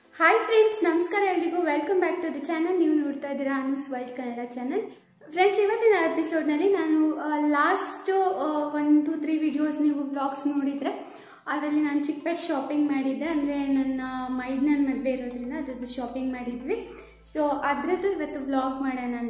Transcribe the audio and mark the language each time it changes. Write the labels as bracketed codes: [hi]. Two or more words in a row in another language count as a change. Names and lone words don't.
[en] hi friends [kn] ನಮಸ್ಕಾರ ಎಲ್ರಿಗೂ [en] welcome back to the channel [kn] ನೀವು ನೋಡ್ತಾ ಇದ್ದೀರಾ ಅನುಸ್ ವರ್ಲ್ಡ್ ಕನ್ನಡ ಚಾನೆಲ್ ಫ್ರೆಂಡ್ಸ್ ಇವತ್ತಿನ ಎಪಿಸೋಡ್ ನಲ್ಲಿ ನಾನು [en] last 1 2 3 videos [kn] ನೀವು ವ್ಲಾಗ್ಸ್ ನೋಡಿದ್ರೆ ಅದರಲ್ಲಿ ನಾನು ಚಿಕ್ಕಪೇಟೆ ಶಾಪಿಂಗ್ ಮಾಡಿದ್ದೆ ಅಂದ್ರೆ ನನ್ನ ಮೈದ್ನ ಮದುವೆ ಇರೋದ್ರಿಂದ ಅದರ ಶಾಪಿಂಗ್ ಮಾಡಿದ್ವಿ ಸೊ ಅದರದ್ದು ಇವತ್ತು ವ್ಲಾಗ್ ಮಾಡೋಣ ಅಂತ